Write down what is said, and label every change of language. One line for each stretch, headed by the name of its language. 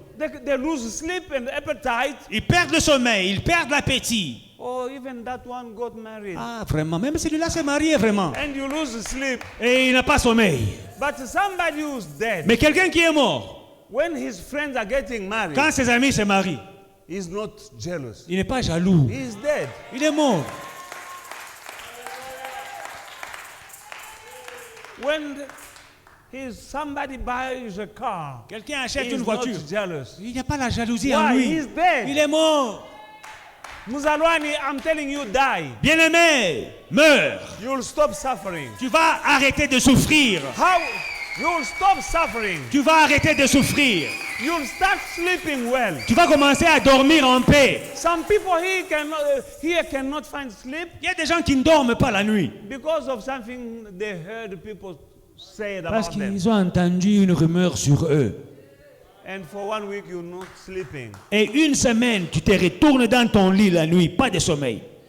English: They lose sleep and appetite.
French: Ils perdent le sommeil, ils perdent l'appétit.
English: Or even that one got married,
French: Ah, vraiment, même celui-là s'est marié, vraiment.
English: and you lose sleep.
French: Et il n'a pas sommeil.
English: But somebody who's dead,
French: Mais quelqu'un qui est mort,
English: when his friends are getting married,
French: quand ses amis se marient,
English: he's not jealous.
French: il n'est pas jaloux.
English: He's dead.
French: Il est mort.
English: When somebody buys a car,
French: Quelqu'un achète
English: he's
French: une
English: not
French: voiture.
English: jealous.
French: Il n'y a pas la jalousie en
English: Why?
French: lui.
English: He's dead.
French: Il est mort.
English: Muzalwani, I'm telling you, die.
French: Bien-aimé, meurs.
English: You'll stop suffering.
French: Tu vas arrêter de souffrir.
English: How? You'll stop suffering.
French: Tu vas arrêter de souffrir.
English: You'll start sleeping well.
French: Tu vas commencer à dormir en paix.
English: Some people here cannot find sleep
French: Il y a des gens qui ne dorment pas la nuit
English: because of something they heard people say
French: parce
English: about them.
French: qu'ils ont entendu une rumeur sur eux.
English: And for 1 week, you're not sleeping.
French: Et une semaine, tu te retournes dans ton lit la nuit, pas de sommeil.